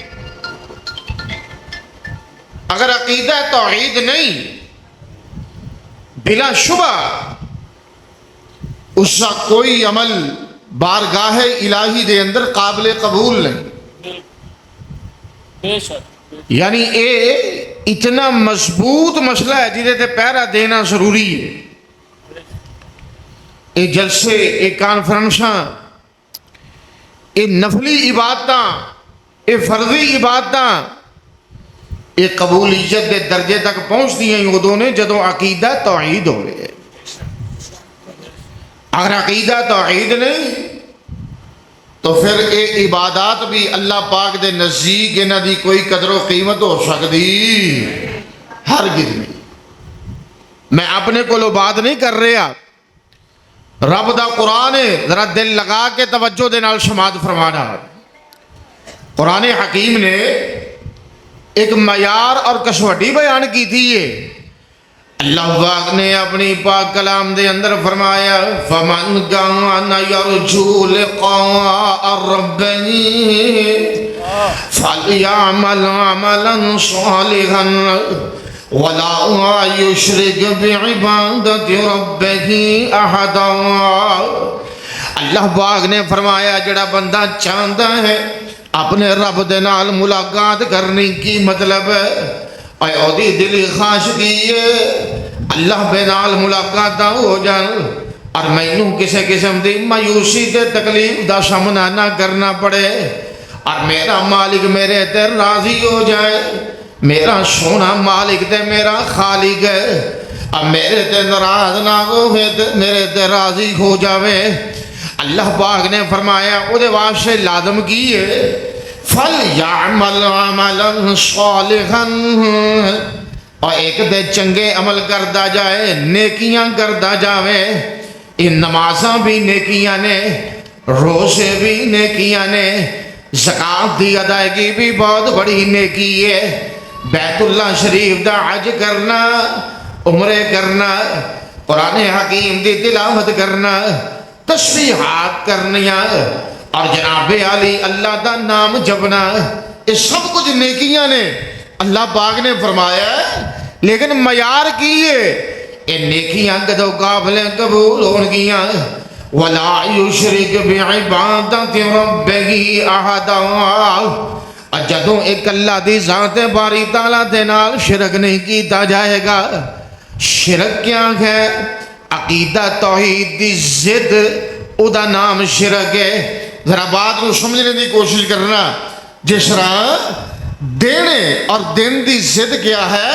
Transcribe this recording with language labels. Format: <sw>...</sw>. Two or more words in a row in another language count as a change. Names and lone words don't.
<pa>اگر عقیدہ توحید نہیں، بلا شبہ اس کا کوئی عمل بارگاہ الہی دے اندر قابل قبول نہیں۔ بے شک۔ یعنی اے اتنا مضبوط مسئلہ ہے جہدے تے پہرا دینا ضروری ہے۔ اے جلسے، اے کانفرنساں، اے نفلی عبادتاں، اے فرضی عبادتاں، اے قبولیت دے درجے تک پہنچ دی ہیں ادوں نے جدوں عقیدہ توحید ہوئے۔ اگر عقیدہ توحید نہیں تو پھر اے عبادات بھی اللہ پاک دے نزدیک انہاں دی کوئی قدر و قیمت ہو سکتی ہرگز نہیں۔ میں اپنے کو بات نہیں کر رہا، رب دا قرآن ہے، ذرا دل لگا کے توجہ دے نال سماعت فرمانا۔ قرآن حکیم نے ایک معیار اور کسوٹی بیان کی تھی ہے۔ اللہ پاک نے اپنی پاک کلام دے اندر فرمایا</pa> <ar>فَمَنْ كَانَ يَرْجُو لِقَاءَ رَبِّهِ فَلْيَعْمَلْ عَمَلًا صَالِحًا وَلَا يُشْرِكْ بِعِبَادَةِ رَبِّهِ أَحَدًا۔</ar> <pa>اللہ پاک نے فرمایا جڑا بندہ چاہتا ہے اپنے رب دے نال ملاقات کرنے کی مطلب ہے اے اودی دلی خواہش کی ہے اللہ بے نال ملاقات ہو جان اور مینوں کسی قسم دی مایوسی تے تکلیف دا سامنا نہ کرنا پڑے اور میرا مالک میرے تے راضی ہو جائے، میرا سونا مالک تے میرا خالق ہے اور میرے تے ناراض نہ ہوئے تے میرے تے راضی ہو جاوے۔ اللہ پاک نے فرمایا او دے واسطے لازم کی ہے</pa> <ar>فَلْيَعْمَلْ عَمَلًا صَالِحًا،</ar> <pa>اور ایک دے چنگے عمل کردا جائے، نیکیاں کردا جاوے۔ ان نمازاں بھی نیکیاں نے، روزے بھی نیکیاں نے، زکوٰۃ دی ادائیگی بھی بہت بڑی نیکی ہے، بیت اللہ شریف دا حج کرنا، عمرے کرنا، قرآن حکیم دی تلاوت کرنا، تسبیحات کرنیاں اور جناب علی اللہ دا نام جپنا، یہ سب کچھ نیکیاں نے۔ اللہ پاک نے فرمایا لیکن معیار کی ہے یہ نیکیاں کدو قابل قبول ہونگیاں</pa> <ar>وَلَا يُشْرِكْ بِعِبَادَةِ رَبِّهِ أَحَدًا،</ar> <pa>اور جدوں ایک اللہ دی ذات باری تعالیٰ دے نال شرک نہیں کیتا جائے گا۔ شرک کیا ہے؟ عقیدہ توحید دی ضد، او دا نام شرک ہے۔ ذرا بات کو سمجھنے دی کوشش کرنا، جس طرح دینے اور دن دی ضد کیا ہے؟</pa>